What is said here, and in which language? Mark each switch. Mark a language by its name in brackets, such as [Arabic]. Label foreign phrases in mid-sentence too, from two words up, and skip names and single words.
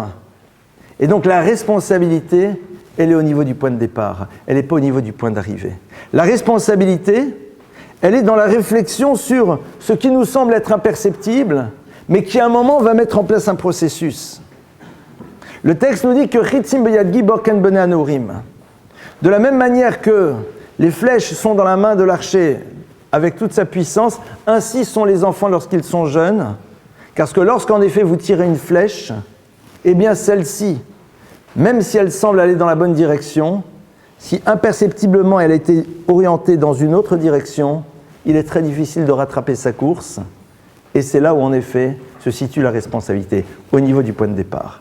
[French] Et donc la responsabilité, elle est au niveau du point de départ, elle n'est pas au niveau du point d'arrivée. La responsabilité, elle est dans la réflexion sur ce qui nous semble être imperceptible, mais qui à un moment va mettre en place un processus. Le texte nous dit que [Hebrew] חצים ביד גיבור כן בני הנעורים. [French] De la même manière que les flèches sont dans la main de l'archer avec toute sa puissance, ainsi sont les enfants lorsqu'ils sont jeunes, parce que lorsqu'en effet vous tirez une flèche, eh bien celle-ci, même si elle semble aller dans la bonne direction, si imperceptiblement elle a été orientée dans une autre direction, il est très difficile de rattraper sa course, et c'est là où en effet se situe la responsabilité, au niveau du point de départ.